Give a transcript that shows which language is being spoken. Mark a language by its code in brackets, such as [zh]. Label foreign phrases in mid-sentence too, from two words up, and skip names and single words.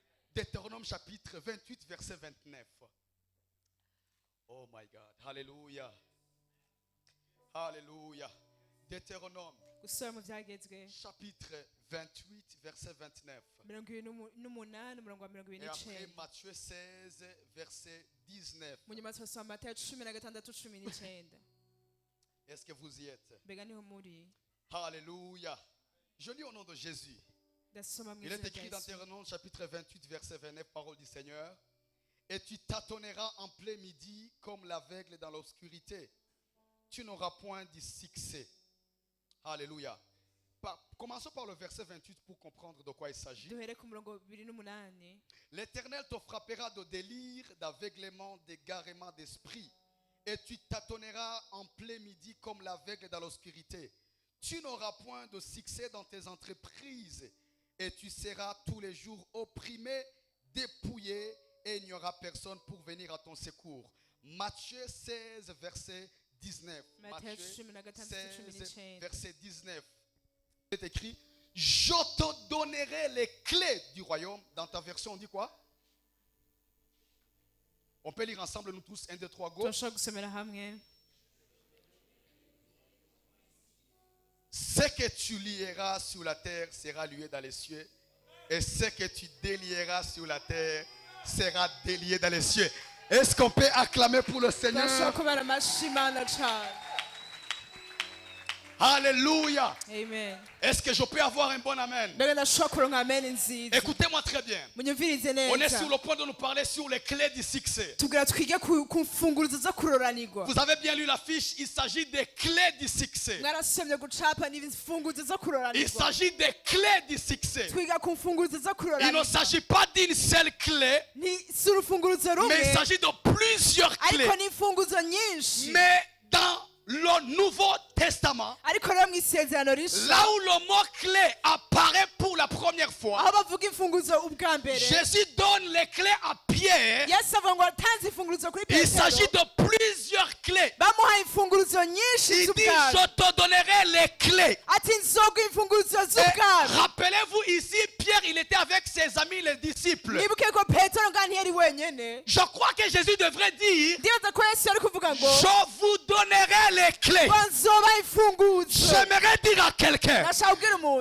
[fr] Deutéronome chapitre 28, verset 29. [en] Oh my God. [fr] Alléluia. Alléluia. Deutéronome [rn] gusubira mu byagezwe [fr] chapitre 28, verset 29. 28 Et après Matthieu 16, verset 19. [rn] mu nyuma twasoma Matayo 16:19. [fr] Est-ce que vous y êtes? [rn] mbega niho muri [fr] Alléluia. Je lis au nom de Jésus. [rn] ndasoma mu [fr] Il est [rn] izina [fr] écrit [rn] rya [fr] dans [rn] Yesu. [fr] Deutéronome chapitre 28, verset 29, parole du Seigneur. Et tu tâtonneras en plein midi comme l'aveugle dans l'obscurité. Tu n'auras point de succès. Alléluia. Commençons par le verset 28 pour comprendre de quoi il s'agit. [rn] duhere ku murongo 28. [fr] L'Éternel te frappera de délire, d'aveuglement, d'égarement d'esprit. Et tu tâtonneras en plein midi comme l'aveugle dans l'obscurité. Tu n'auras point de succès dans tes entreprises. Et tu seras tous les jours opprimé, dépouillé, et il n'y aura personne pour venir à ton secours. Matthieu 16, verset 19. Matthieu Matthieu 16, 16, verset 19. Il est écrit, je te donnerai les clés du royaume. Dans ta version, on dit quoi? On peut lire ensemble, nous tous, 1, 2, 3, go. [rn] turashobora gusomera hamwe. [fr] Ce que tu lieras sur la terre sera lié dans les cieux. Et ce que tu délieras sur la terre sera délié dans les cieux. Est-ce qu'on peut acclamer pour le [rn] turashobora [fr] Seigneur? [rn] kubara amashyi Imana cyane. [fr] Alléluia. Amen. Est-ce que je peux avoir un bon amen? [rn] mbega ndashobora kuronka amen nziza. [fr] Écoutez-moi très bien. [rn] munyumvirize [fr] On est [rn] neza. [fr] sur le point de nous parler sur les clés du succès. [rn] tugira twige ku mfunguruzo zo kuroranirwa. [fr] Vous avez bien lu la fiche, il s'agit des clés du succès. [rn] mwarasomye gucapa n'imfunguruzo zo [fr] Il [rn] kuroranirwa. [fr] s'agit des clés du succès. [rn] twiga ku mfunguruzo zo [fr] Il ne [rn] kuroranirwa. [fr] s'agit pas d'une seule clé, [rn] si urufunguruzo rumwe, [fr] mais il s'agit de plusieurs clés. [rn] ariko n'imfunguzo nyinshi. [fr] Mais dans le Nouveau Testament, [rn] ariko rero mu isezerano rishya, [fr] là où le mot clé apparaît pour la première fois, [rn] aho bavuga imfunguzo ubwa mbere, [fr] Jésus donne les clés à Pierre. [rn] yesu avuga ngo atanze imfunguruzo kuri [fr] Il s'agit [rn] petero, [fr] de plusieurs clés. [rn] bamuhaye imfunguruzo nyinshi [fr] Il dit, [rn] z'ubwami. [fr] je te donnerai les clés. [rn] ati nzoga imfunguruzo [fr] Et [rn] z'ubwami. [fr] rappelez-vous ici, Pierre, il était avec ses amis, les disciples. [rn] nibuke ko petero nga ntiyari wenyene. [fr] Je crois que Jésus devrait dire, [rn] ndibaza ko yesu yari kuvuga ngo [fr] je vous donnerai les clés. [rn] ngo nzoba imfunguzo. [fr] J'aimerais dire à quelqu'un, [rn] nashaka kubwira umuntu,